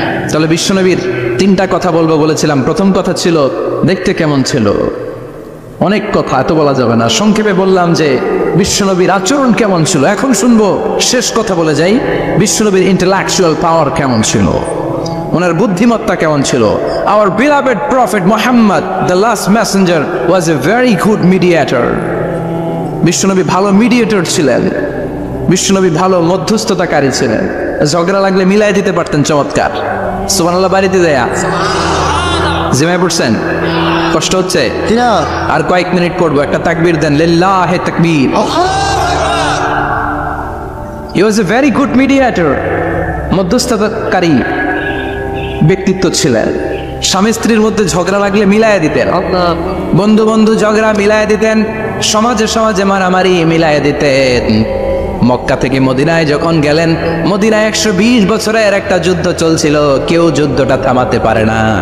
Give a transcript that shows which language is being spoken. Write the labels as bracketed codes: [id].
[bn] তাহলে বিশ্বনবীর তিনটা কথা বলবো বলেছিলাম। প্রথম কথা ছিল দেখতে কেমন ছিল। অনেক কথা এত বলা যাবে না, সংক্ষেপে বললাম যে বিশ্বনবীর আচরণ কেমন ছিল। এখন শুনবো, শেষ কথা বলে যাই, বিশ্বনবীর ইন্টেলেকচুয়াল পাওয়ার কেমন ছিল, ওনার বুদ্ধিমত্তা কেমন ছিল। [en] Our beloved prophet Muhammad, the last messenger, was a very good mediator. [bn] বিশ্বনবী ভালো মিডিয়েটর ছিলেন। বিশ্বনবী ভালো মধ্যস্থতাকারী ছিলেন। ঝগড়া লাগলে মিলাই দিতে পারতেন চমৎকার। সুবহানাল্লাহ বাড়িতে দেয়া জিমায় পড়ছেন? কষ্ট হচ্ছে? আর কয়েক মিনিট পড়বো, একটা তাকবীর দেন, লিল্লাহি তাকবীর। [en] He was a very good mediator, [bn] মধ্যস্থতাকারী ব্যক্তিত্ব ছিলেন। স্বামী স্ত্রীর মধ্যে ঝগড়া লাগলে মিলাইয়া দিতেন, বন্ধু বন্ধু ঝগড়া মিলাইয়া দিতেন, সমাজে সমাজে মারামারি মিলাইয়া দিতেন। মক্কা থেকে মদিনায় যখন গেলেন, মদিনায় 120 বছরের একটা যুদ্ধ চলছিল, কেউ যুদ্ধটা থামাতে পারে না।